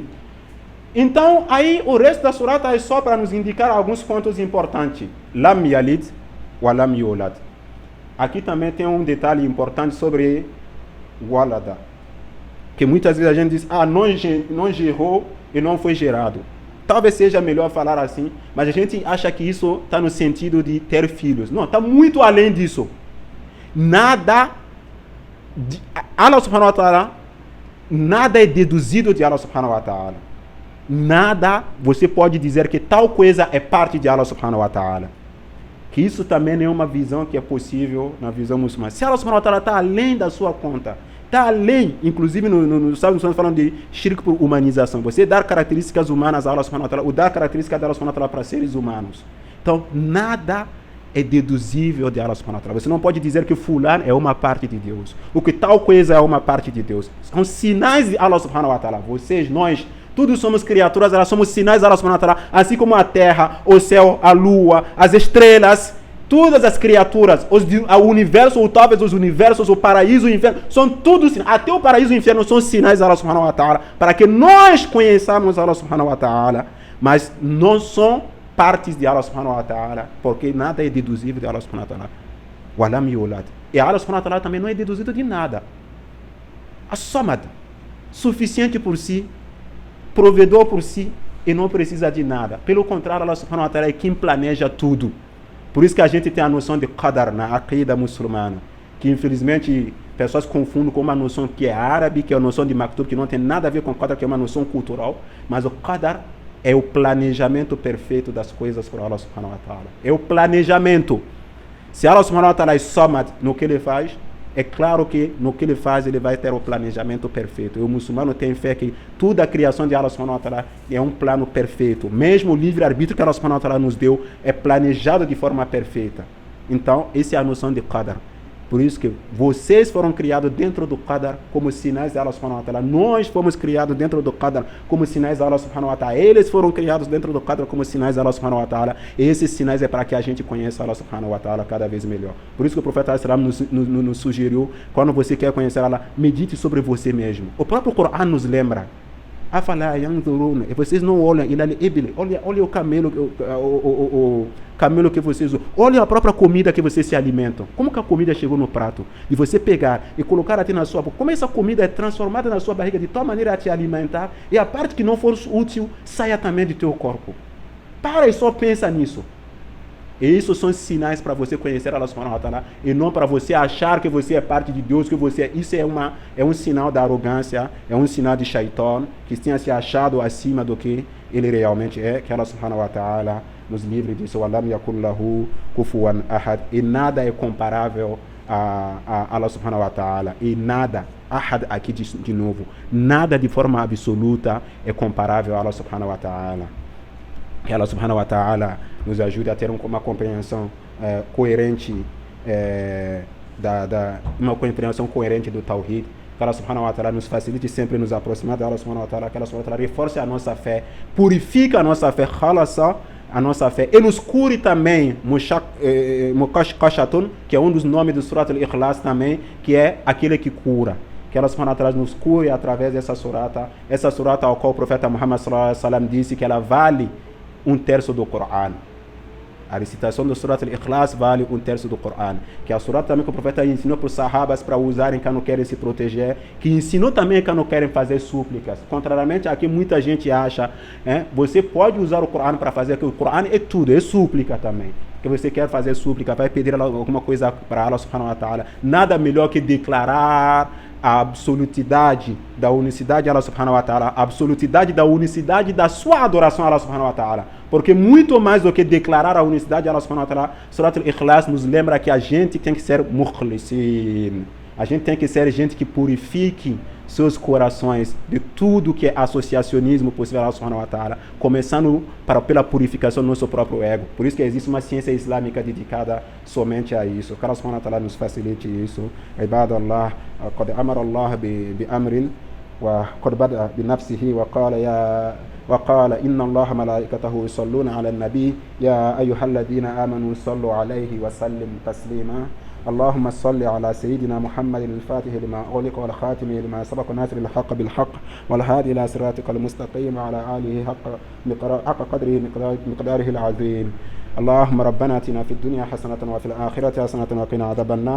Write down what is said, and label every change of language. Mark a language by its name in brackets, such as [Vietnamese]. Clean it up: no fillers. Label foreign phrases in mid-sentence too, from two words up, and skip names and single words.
[Portuguese] Então, aí o resto da surata é só para nos indicar alguns pontos importantes. [Arabic] لم يلد ولم يولد. [Portuguese] Aqui também tem um detalhe importante sobre walada, que muitas vezes a gente diz, não gerou e não foi gerado. Talvez seja melhor falar assim, mas a gente acha que isso está no sentido de ter filhos. Não, está muito além disso. [Arabic] الله سبحانه وتعالى, [Portuguese] nada é deduzido de [Arabic] الله سبحانه وتعالى. [Portuguese] Nada você pode dizer que tal coisa é parte de [Arabic] الله سبحانه وتعالى. [Portuguese] Que isso também é uma visão que é possível na visão muçulmana. Se [Arabic] الله سبحانه وتعالى [Portuguese] está além da sua conta, está além, inclusive no sábado nós falamos de shirk por humanização. Você dar características humanas a [Arabic] الله سبحانه وتعالى, [Portuguese] ou dar características de [Arabic] الله سبحانه وتعالى [Portuguese] para seres humanos. Então, nada é deduzível de [Arabic] الله سبحانه وتعالى. [Portuguese] Você não pode dizer que fulano é uma parte de Deus, ou que tal coisa é uma parte de Deus. São sinais de [Arabic] الله سبحانه وتعالى. [Portuguese] Vocês, nós, todos somos criaturas, somos sinais de [Arabic] الله سبحانه وتعالى, [Portuguese] assim como a terra, o céu, a lua, as estrelas. Todas as criaturas, o universo, ou talvez os universos, o paraíso, o inferno, são todos sinais. Até o paraíso e o inferno são sinais de [Arabic] الله سبحانه وتعالى, [Portuguese] para que nós conheçamos [Arabic] الله سبحانه وتعالى, [Portuguese] mas não são partes de [Arabic] الله سبحانه وتعالى, [Portuguese] porque nada é deduzível de [Arabic] الله سبحانه وتعالى. ولم يولد. [Portuguese] E [Arabic] الله سبحانه وتعالى [Portuguese] também não é deduzido de nada. As-Samad, suficiente por si, provedor por si, e não precisa de nada. Pelo contrário, [Arabic] الله سبحانه وتعالى [Portuguese] é quem planeja tudo. Por isso que a gente tem a noção de Qadar na Aqida muçulmana, que infelizmente pessoas confundem com uma noção que é árabe, que é a noção de Maktub, que não tem nada a ver com Qadar, que é uma noção cultural, mas o Qadar é o planejamento perfeito das coisas por [Arabic] الله سبحانه وتعالى. [Portuguese] É o planejamento. Se [Arabic] الله سبحانه وتعالى [Portuguese] é Samad no que ele faz, é claro que no que ele faz ele vai ter o planejamento perfeito. E o muçulmano tem fé que toda a criação de [Arabic] الله سبحانه وتعالى [Portuguese] é um plano perfeito. Mesmo o livre-arbítrio que [Arabic] الله سبحانه وتعالى [Portuguese] nos deu é planejado de forma perfeita. Então, essa é a noção de Qadar. Por isso que vocês foram criados dentro do Qadar como sinais de [Arabic] الله سبحانه وتعالى. [Portuguese] Nós fomos criados dentro do Qadar como sinais de [Arabic] الله سبحانه وتعالى. [Portuguese] Eles foram criados dentro do Qadar como sinais de [Arabic] الله سبحانه وتعالى. [Portuguese] E esses sinais é para que a gente conheça [Arabic] الله سبحانه وتعالى [Portuguese] cada vez melhor. Por isso que o profeta nos sugeriu, quando você quer conhecer Allah, medite sobre você mesmo. O próprio Coran nos lembra. [Arabic] أفلا ينظرون. [Portuguese] E vocês não olham, olha o camelo, o camelo que vocês usam. Olha a própria comida que vocês se alimentam. Como que a comida chegou no prato? E você pegar e colocar até na sua boca. Como essa comida é transformada na sua barriga de tal maneira a te alimentar, e a parte que não for útil saia também do teu corpo. Para e só pensa nisso. E isso são sinais para você conhecer [Arabic] الله سبحانه وتعالى, [Portuguese] e não para você achar que você é parte de Deus, que você é. Isso é um sinal da arrogância, é um sinal de Shaitan, que tenha se achado acima do que ele realmente é. Que [Arabic] الله سبحانه وتعالى [Portuguese] nos livre disso. [Arabic] ولم يكن له كفوا أحد. [Portuguese] E nada é comparável a [Arabic] الله سبحانه وتعالى. [Portuguese] E nada, ahad aqui de novo, nada de forma absoluta é comparável a [Arabic] الله سبحانه وتعالى. [Portuguese] Que [Arabic] الله سبحانه وتعالى [Portuguese] nos ajude a ter uma compreensão coerente, uma compreensão coerente do Tawhid. Que [Arabic] الله سبحانه وتعالى [Portuguese] nos facilite sempre nos aproximar de [Arabic] الله سبحانه وتعالى. [Portuguese] Que [Arabic] الله سبحانه وتعالى [Portuguese] reforce a nossa fé, purifica a nossa fé, khalasa a nossa fé, e nos cure também, Mukashkashatun, que é um dos nomes do Surat al-Ikhlas também, que é aquele que cura. Que [Arabic] الله سبحانه وتعالى [Portuguese] nos cure através dessa surata, ao qual o profeta Muhammad [Arabic] صلى الله عليه وسلم [Portuguese] disse que ela vale 1/3 do Coran. A recitação do Surat al-Ikhlas vale 1/3 do Coran. Que é a surata também que o profeta ensinou para os sahabas para usarem quando querem se proteger, que ensinou também quando querem fazer súplicas. Contrariamente a que muita gente acha, você pode usar o Coran para fazer, que o Coran é tudo, é súplica também. Que você quer fazer súplica, vai pedir alguma coisa para [Arabic] الله سبحانه وتعالى. [Portuguese] Nada melhor que declarar a absolutidade da unicidade de [Arabic] الله سبحانه وتعالى, [Portuguese] a absolutidade da unicidade da sua adoração a [Arabic] الله سبحانه وتعالى. [Portuguese] Porque muito mais do que declarar a unicidade de [Arabic] الله سبحانه وتعالى, [Portuguese] Surat al-Ikhlas nos lembra que a gente tem que ser mukhlisin. A gente tem que ser gente que purifique seus corações de tudo que é associacionismo possível a [Arabic] الله سبحانه وتعالى, [Portuguese] começando pela purificação do nosso próprio ego. Por isso que existe uma ciência islâmica dedicada somente a isso. Que [Arabic] الله سبحانه وتعالى [Portuguese] nos facilite isso. [Arabic] عباد الله، قد أمر الله بأمر وقد بدأ بنفسه وقال إن الله ملائكته يصلون على النبي يا أيها الذين آمنوا صلوا عليه وسلم تسليما. اللهم صل على سيدنا محمد الفاتح لما أغلق والخاتم لما سبق ناصر الحق بالحق والهادي إلى صراطك المستقيم وعلى آله حق قدره مقداره العظيم. اللهم ربنا اتنا في الدنيا حسنة وفي الآخرة حسنة وقنا عذاب النار.